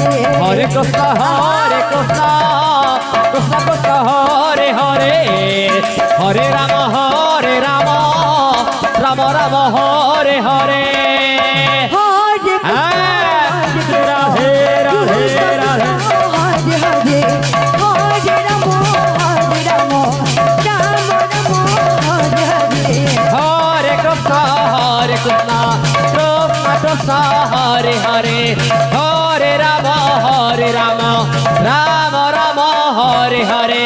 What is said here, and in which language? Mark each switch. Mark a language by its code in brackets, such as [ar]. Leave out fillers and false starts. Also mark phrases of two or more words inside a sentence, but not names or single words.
[sa] হরে কৃষ্ণ কৃষ্ণ কৃষ্ণ হরে হরে হরে রাম রাম রাম হরে হরে হরে রাধে রাধে রাধে হরে হরে হরে রাম রাম রাম হরে হরে হরে কৃষ্ণ কৃষ্ণ কৃষ্ণ হরে হরে হরে রাম রাম রাম হরে হরে